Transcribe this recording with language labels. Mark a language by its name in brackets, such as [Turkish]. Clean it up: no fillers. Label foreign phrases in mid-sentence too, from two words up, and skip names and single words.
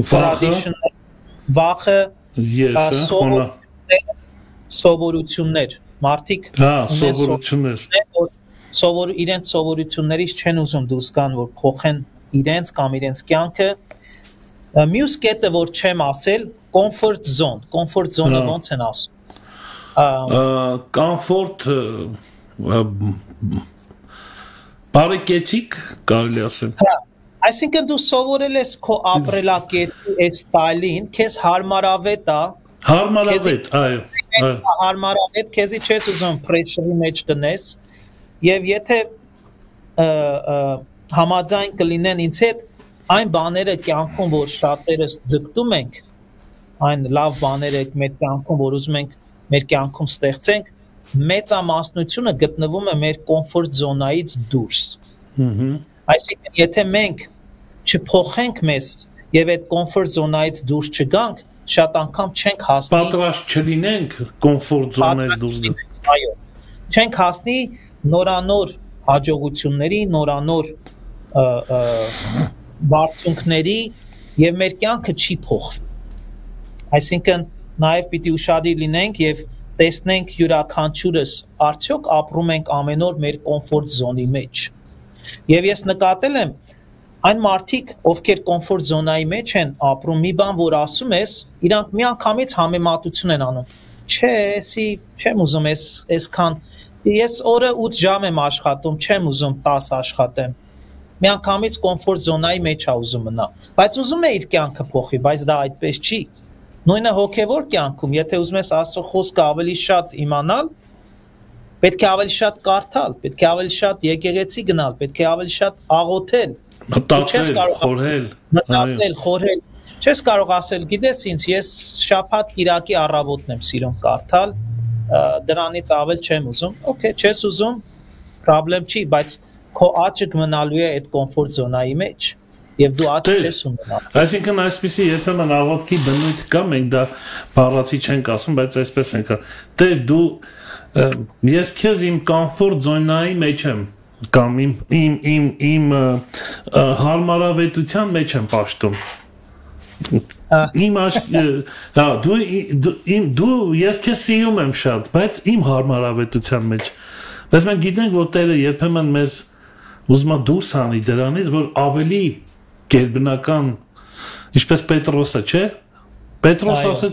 [Armenian] վախը, սովորություններ։ Մարդիկ իրենց սովորություններից չեն ուզում դուրս գան, որ փոխեն իրենց կամ իրենց կյանքը։ Մյուս կետը, որ չեմ ասել, [English] comfort zone- [Armenian] ը ոնց են ասում։ Comfort բարեկեցիկ կարելի ասել։ Այսինքն դու սովորել ես քո ապրելակերպի այս ստայլին, քեզ հարմարավետ է։ Հարմարավետ, այո։ Հարմարավետ, քեզի չես ուզում pressure-ի մեջ դնես, եւ եթե համաձայն կլինեն ինձ հետ այն բաները կյանքում, որ շատերս ձգտում ենք, այն լավ բաները մեր կյանքում, որ ուզում ենք մեր կյանքում ստեղծենք, մեծամասնությունը գտնվում է մեր [English] comfort zone- [Armenian] ից դուրս։ Այսինքն, եթե մենք չփոխենք մեզ եւ այդ [English] comfort zone- [Armenian] ից դուրս չգանք, շատ անգամ չենք հասնի պատրաստ չլինենք [English] comfort zone- [Armenian] ից դուրս գալ։ Այո, չենք հասնի նորանոր հաջողությունների, նորանոր բարձունքների եւ մեր կյանքը չի փոխվի։ Այսինքն նաեւ պիտի ուշադիր լինենք եւ տեսնենք յուրաքանչյուրս արդյոք ապրում ենք ամեն օր մեր comfort zone-ի մեջ։ Եվ ես նկատել եմ այն մարդիկ, ովքեր [English] comfort zone- [Armenian] ի մեջ են ապրում, մի բան որ ասում ես, իրանք միանգամից համեմատություն են անում։ Չէ, չեմ ուզում այսքան ես օրը 8 ժամ եմ աշխատում, չեմ ուզում 10 աշխատեմ։ Միանգամից [English] comfort zone- [Armenian] ի մեջ է ուզում մնա, բայց ուզում է իր կյանքը փոխի, բայց դա այդպես չի։ Նույնը հոգևոր կյանքում, եթե ուզում ես Աստծո խոսքը ավելի շատ իմանալ, պետք է ավելի շատ կարդալ, պետք է ավելի շատ եկեղեցի գնալ, պետք է ավելի շատ աղոթել, մտածել, խորհել։ Չես կարող ասել, գիտես ինձ, ես շաբաթ կիրակի առավոտն եմ սիրում կարդալ, դրանից ավել չեմ ուզում։ Okay, չես ուզում, problem չի, բայց քո աճը մնալու է այդ [English] comfort zone- [Armenian] ի մեջ։ Եվ դու աճ չես ունենալ։ Այսինքն այսպեսի երբեմն աղոթքի բնույթ կա, մենք դա բառացի չենք ասում, բայց այսպես ենք։ Տեր դու ես քեզ իմ [English] comfort zone- [Armenian] ի մեջ եմ կամ իմ հարմարավետության մեջ եմ պաշտում։ Դու ես քեզ սիրում եմ շատ, բայց իմ հարմարավետության մեջ։ Բայց մենք գիտենք, որ Տերը երբեմն մեզ ուզում է դուրս հանի դրանից, որ ավելի գերբնական, ինչպես Պետրոսը, չէ՞։ Պետրոս ասաց.